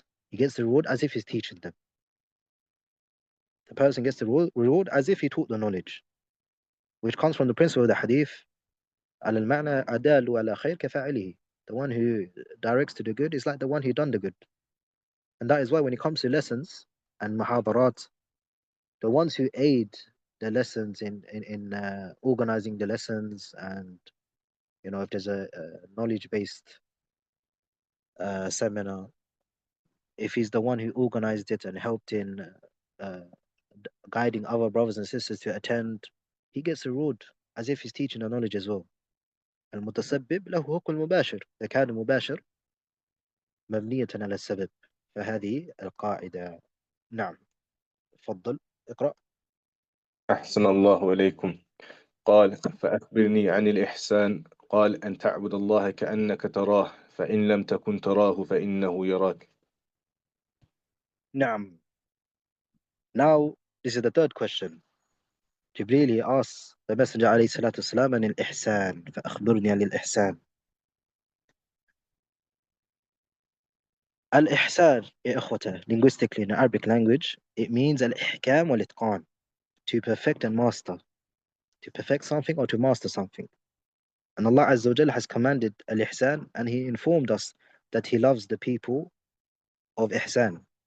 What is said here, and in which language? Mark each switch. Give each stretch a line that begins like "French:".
English: He gets the reward as if he's teaching them. The person gets the reward as if he taught the knowledge, which comes from the principle of the hadith.
Arabic: على المعنى أدال على خير كفاعله.
English: The one who directs to the good is like the one who done the good. And that is why when it comes to lessons and muhadarat, the ones who aid the lessons in organizing the lessons, and if there's a knowledge based seminar, if he's the one who organized it and helped in uh, guiding other brothers and sisters to attend, he gets a reward as if he's teaching the knowledge as well.
Arabic: المتسبب له حكم المباشر إذا كان مباشر مبنية على السبب، فهذه القاعدة. نعم، تفضل اقرأ. أحسن الله إليكم. قال فأخبرني عن الإحسان. قال أن تعبد الله كأنك تراه فإن لم تكن تراه فإنه يراك. نعم.
English: Now, this is the third question. Jibreel, he asks the Messenger
Arabic: عليه الصلاة والسلام عن الإحسان، فأخبرني عن الإحسان. الإحسان يا إخوته,
English: linguistically in Arabic language, it means
Arabic: الإحكام والإتقان,
English: to perfect and master, to perfect something or to master something. And Allah Azza wa Jalla has commanded al-ihsan, and He informed us that He loves the people of ihsan.